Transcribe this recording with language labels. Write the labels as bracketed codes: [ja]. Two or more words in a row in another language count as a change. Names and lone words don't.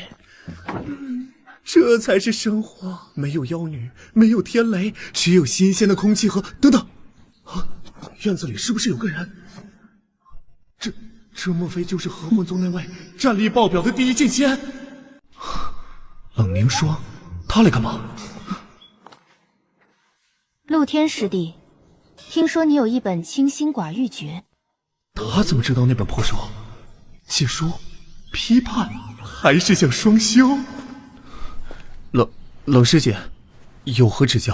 [zh] 這才是生活，沒有妖女，沒有天雷，只有新鮮的空氣和……等等，啊，院子裡是不是有個人？這莫非就是合魂宗那位戰力爆表的第一劍仙？冷凝霜，他來幹嘛？陸天師弟，聽說你有一本清心寡欲訣。他怎麼知道那本破書？解說、批判，還是想雙修？冷師姐，有何指教？